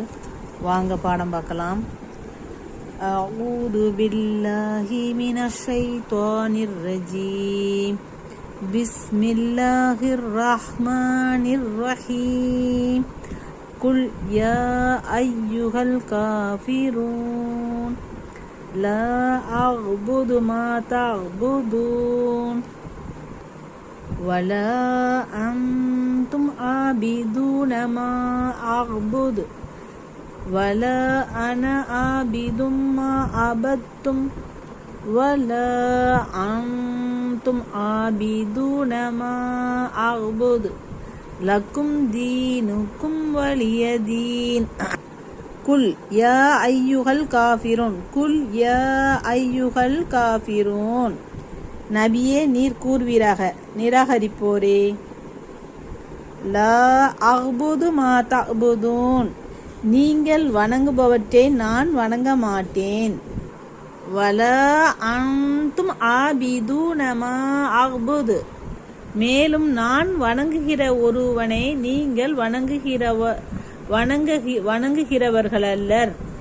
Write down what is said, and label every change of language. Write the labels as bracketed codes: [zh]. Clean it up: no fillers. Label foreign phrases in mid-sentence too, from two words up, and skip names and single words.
[ta] வாங்க பாடம் பார்க்கலாம். [ar] أعوذ بالله من الشيطان الرجيم. بسم الله الرحمن الرحيم. قل يا أيها الكافرون لا أعبد ما تعبدون ولا أنتم عابدون ما أعبد ولا أنا عابد ما عبدتم ولا أنتم عابدون ما أعبد لكم دينكم ولي دين. قل يا أيها الكافرون قل يا أيها الكافرون. [ta] நபியே நீர் கூறுவீராக, நிராகரிப்போரே. [ar] لا أعبد ما تعبدون, [ta] நீங்கள் வணங்குபவற்றை நான் வணங்க மாட்டேன். [ar] ولا أنتم عابدون ما أعبد, [ta] மேலும் நான் வணங்குகிற ஒருவனை நீங்கள் வணங்குகிறவர்கள் அல்லர்.